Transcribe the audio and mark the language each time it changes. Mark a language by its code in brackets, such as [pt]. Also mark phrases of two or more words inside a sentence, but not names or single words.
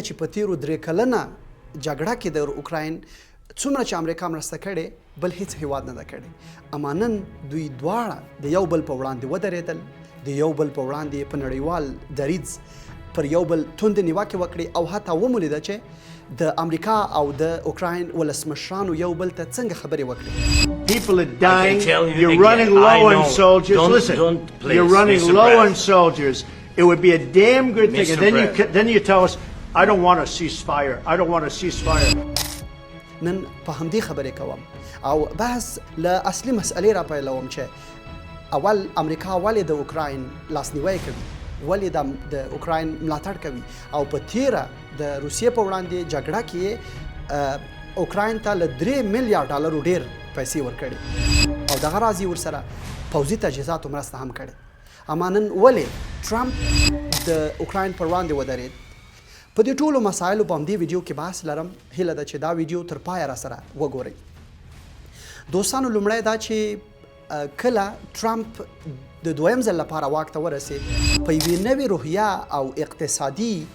[ps] چې په تیرو 3 کلنه جګړه کې د اوکراین څومره چې امریکا مرسته کړې بل هیڅ هیواد نه ده کړې اما نن دوی دواړه د یو بل په وړاندې ودرېدل د یو بل په وړاندې په نړیوال دریځ پر یو بل توند نیوکې وکړي او حتی ومولیده چې د امریکا او د اوکراین ولسمشرانو یو بل ته څنګه خبرې وکړي [en] People are dying. You're running low on soldiers. Listen, you're running low on soldiers. It would be a damn good thing. And then you tell us, I don't want a ceasefire. I don't want a ceasefire. [ps] نن په همدې خبرې کوم او بحث له اصلي مسئلې را پیلوم چې اول امریکا ولې د اوکراین لاسنیوی کوي ولې د اوکراین ملاتړ کوي او په تیره د روسیې په وړاندې جګړه کې اوکراین ته له 3 میلیارډ ډالرو ډیر پیسې ورکړي او دغه راځي ورسره پوځي تجهیزاتو مرسته هم کړې اما نن ولې ټرمپ د اوکراین پر وړاندې ودرېد په دې ټولو مسایلو په همدې ویډیو کې بحث لرم هیله ده چې دا ویډیو تر پایه را سره وګورئ دوستانو لومړی دا چې کله ټرمپ د دویم ځل لپاره واک ته ورسېد په یوې نوې روحیه او اقتصادي